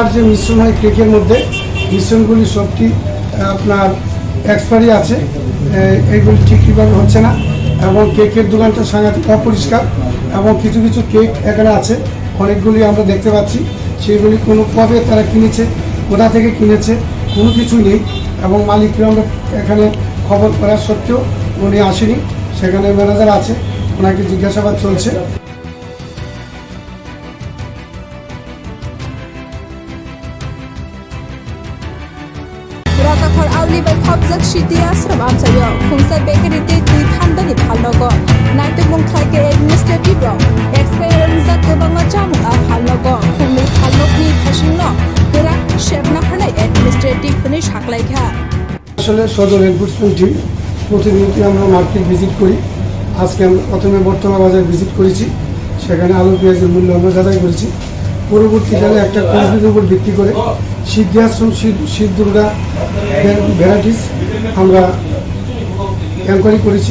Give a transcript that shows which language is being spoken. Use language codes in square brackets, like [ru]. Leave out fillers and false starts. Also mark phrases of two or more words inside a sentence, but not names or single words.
[bn] যে মিশ্রণ হয় কেকের মধ্যে, মিশ্রণগুলি সবটি আপনার এক্সপায়ারি আছে, এইগুলি ঠিকভাবে হচ্ছে না এবং কেকের দোকানটা সাংঘাতিক অপরিষ্কার এবং কিছু কিছু কেক এখানে আছে অনেকগুলি আমরা দেখতে পাচ্ছি, সেগুলি কোনো কবে তারা কিনেছে, কোথা থেকে কিনেছে কোনো কিছুই নেই এবং মালিককে আমরা এখানে খবর করা সত্ত্বেও উনি আসেনি। সেখানে ম্যানেজার আছে, ওনাকে জিজ্ঞাসাবাদ চলছে। [trp] राजाखर आवलिबाय खबजाक सिटी आश्रम आमसायाव खुंसाय बेकारिते दुइ थान्दानि फालनगो नायतुमुं खायके एडमिनिस्ट्रेटिभ रं एक्सपायार जात गोबाङा जामुंआ फालनगो खुंनै फालनगनि फासिंनो गोरा सेबना हानाय एडमिनिस्ट्रेटिभनि साख्लायखा। [bn] আসলে সদর [en] enforcement team [bn] প্রতিনিয়ত আমরা [en] market visit [bn] করি। আজকে আমরা প্রথমে বর্তমান বাজার ভিজিট করেছি। সেখানে আলু পেঁয়াজের মূল্য আমরা যাচাই করেছি। পরবর্তীকালে একটা কনফিউজের উপর ভিত্তি করে সিদ্ধাশ্রম শীত দুর্গা ভ্যারাইটিস আমরা এনকোয়ারি করেছি।